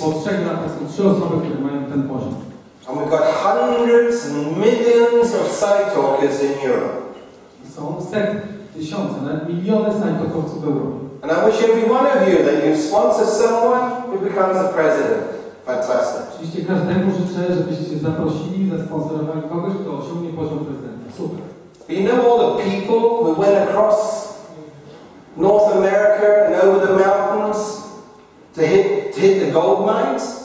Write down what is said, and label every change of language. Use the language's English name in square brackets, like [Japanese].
[Polish] Po 3 latach są 3 osoby, które mają ten poziom. [English] And we've got hundreds and millions of side talkers in Europe. [Polish] Są setki, tysiące, nawet miliony side-talkowców w Europie. [English] And I wish every one of you that you sponsor someone who becomes a president. Fantastic. [Polish] Oczywiście każdemu życzę, żebyście zaprosili, zasponsorowali kogoś, kto osiągnie poziom prezydenta. Super. [English] But you know all the people who went across North America and over the mountains to hit the gold mines?